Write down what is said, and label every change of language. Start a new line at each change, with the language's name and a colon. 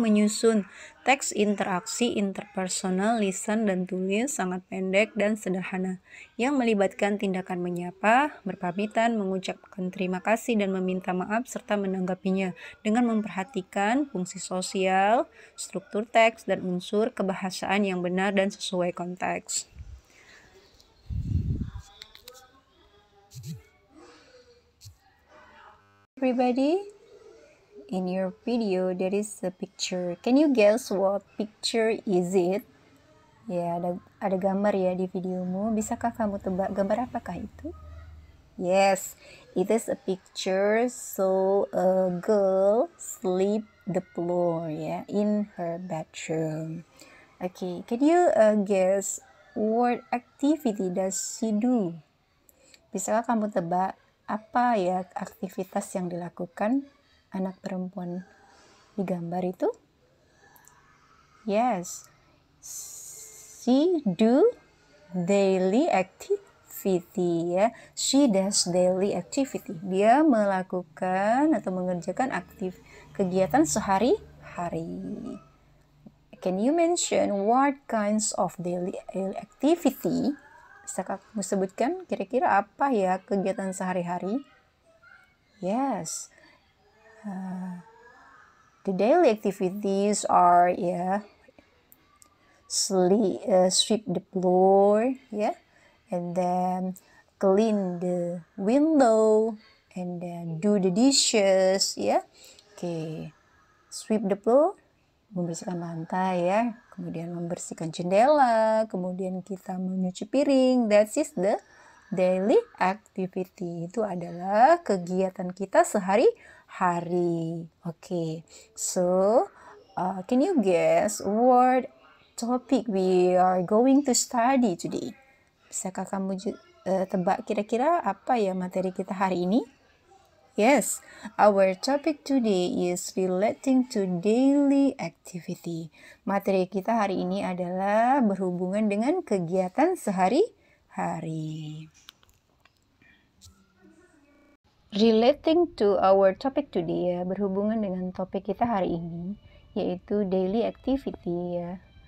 Indonesian: Menyusun teks interaksi interpersonal, lisan dan tulis sangat pendek dan sederhana yang melibatkan tindakan menyapa, berpamitan, mengucapkan terima kasih dan meminta maaf serta menanggapinya dengan memperhatikan fungsi sosial, struktur teks dan unsur kebahasaan yang benar dan sesuai konteks.
English: Everybody, in your video there is a picture. Can you guess what picture is it?
Indonesian: Ya, ada gambar ya di videomu. Bisakah kamu tebak gambar apakah itu?
English: Yes, it is a picture. So a girl sleep the floor ya, in her bedroom. Okay, can you guess what activity does she do?
Indonesian: Bisakah kamu tebak apa ya aktivitas yang dilakukan anak perempuan di gambar itu?
English: Yes, she do daily activity ya. She does daily activity.
Indonesian: Dia melakukan atau mengerjakan kegiatan sehari-hari.
English: Can you mention what kinds of daily activity?
Indonesian: Bisakah kamu sebutkan kira-kira apa ya kegiatan sehari-hari?
English: Yes. The daily activities are sweep the floor, and then clean the window, and then do the dishes, Okay, sweep the floor,
Indonesian: membersihkan lantai ya, kemudian membersihkan jendela, kemudian kita mencuci piring.
English: That is the daily activity.
Indonesian: Itu adalah kegiatan kita sehari-hari.
English: Okay, so can you guess what topic we are going to study today?
Indonesian: Bisakah kamu tebak kira-kira apa ya materi kita hari ini?
English: Yes, our topic today is relating to daily activity.
Indonesian: Materi kita hari ini adalah berhubungan dengan kegiatan sehari-hari.
English: Relating to our topic today
Indonesian: ya, berhubungan dengan topik kita hari ini, yaitu daily activity ya.